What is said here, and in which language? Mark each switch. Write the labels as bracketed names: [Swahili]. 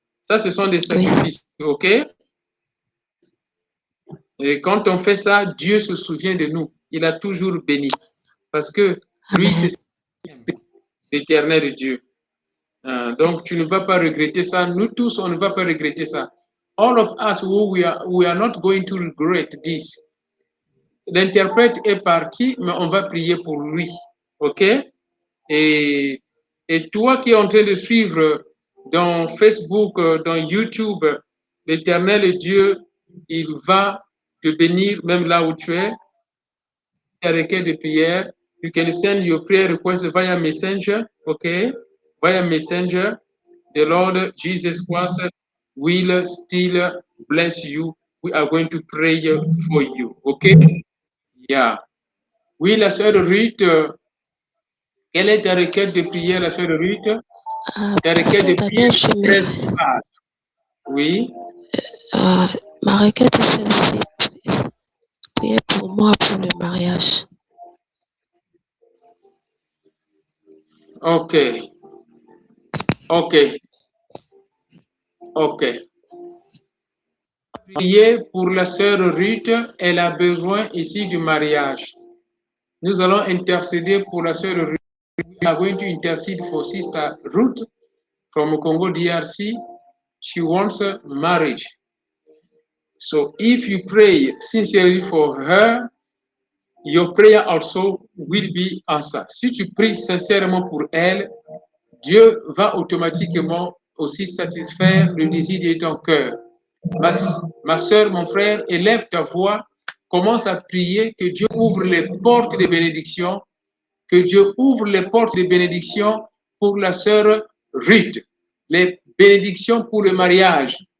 [French] Ça, ce sont des sacrifices, ok? Et quand on fait ça, Dieu se souvient de nous. Il a toujours béni. Parce que lui, c'est l'éternel Dieu. Donc, tu ne vas pas regretter ça. Nous tous, on ne va pas regretter ça. [English] All of us, we are not going to regret this. [French] L'interprète est parti, mais on va prier pour lui. OK? Et toi qui es en train de suivre dans Facebook, dans YouTube, l'éternel Dieu, il va te bénir même là où tu es. A requête de prière. [English] You can send your prayer request via Messenger. Okay? Via Messenger. The Lord Jesus Christ will still bless you. We are going to pray for you. Okay? Yeah. [French] Oui, la sœur Ruth, quelle est ta requête de prière, la sœur Ruth? Ta requête de prière principale. Oui. Ma requête est celle-ci. Priez pour moi pour le mariage. Ok. Ok. Ok. Priez pour la sœur Ruth, elle a besoin ici du mariage. Nous allons intercéder pour la sœur Ruth. [English] We are going to intercede for Sister Ruth from Congo DRC. She wants a marriage. So if you pray sincerely for her, your prayer also will be answered. [French] Si tu pries sincèrement pour elle, Dieu va automatiquement aussi satisfaire le désir de ton cœur. Ma soeur, mon frère, élève ta voix, commence à prier que Dieu ouvre les portes de bénédiction, que Dieu ouvre les portes de bénédiction pour la sœur Ruth, les bénédictions pour le mariage.